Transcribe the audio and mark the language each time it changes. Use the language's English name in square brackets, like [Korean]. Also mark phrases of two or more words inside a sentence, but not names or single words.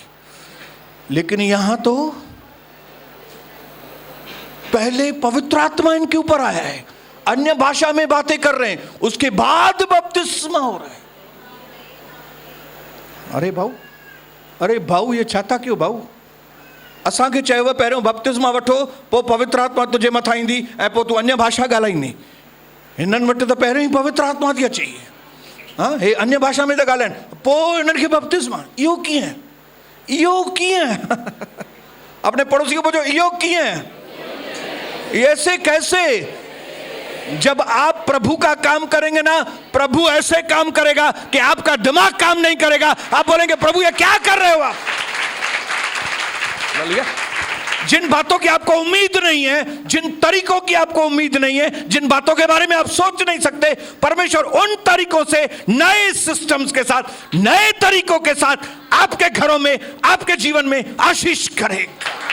[Hindi] लेकिन यहां तो पहले पवित्र आत्मा इनके ऊपर आया है, अन्य भाषा में बातें कर रहे हैं, उसके बाद बपतिस्मा हो रहा है। अरे भाऊ ये छाता क्यों भाऊ? [Sindhi] असांखे चयो पहिरियों बपतिस्मा वठो, पोइ पवित्र आत्मा तुझे मथां ईंदी ऐं पोइ तूं अन्य भाषा ॻाल्हाईंदी। हिननि वटि त पहिरियों ई पवित्र आत्मा थी अचे, हाँ हे अन्य भाषा में था ॻाल्हाइनि, पोइ हिननि खे बपतिस्मा। इहो कीअं? [Hindi] अपने पड़ोसी को पूछो [Sindhi] इहो कीअं? [Hindi] ऐसे कैसे? जब आप प्रभु का काम करेंगे ना, प्रभु ऐसे काम करेगा कि आपका दिमाग काम नहीं करेगा। आप बोलेंगे प्रभु ये क्या कर रहे हो आप? जिन बातों की आपको उम्मीद नहीं है, जिन तरीकों की आपको उम्मीद नहीं है, जिन बातों के बारे में आप सोच नहीं सकते, परमेश्वर उन तरीकों से, नए सिस्टम्स के साथ, नए तरीकों के साथ आपके घरों में, आपके जीवन में आशीष करेगा।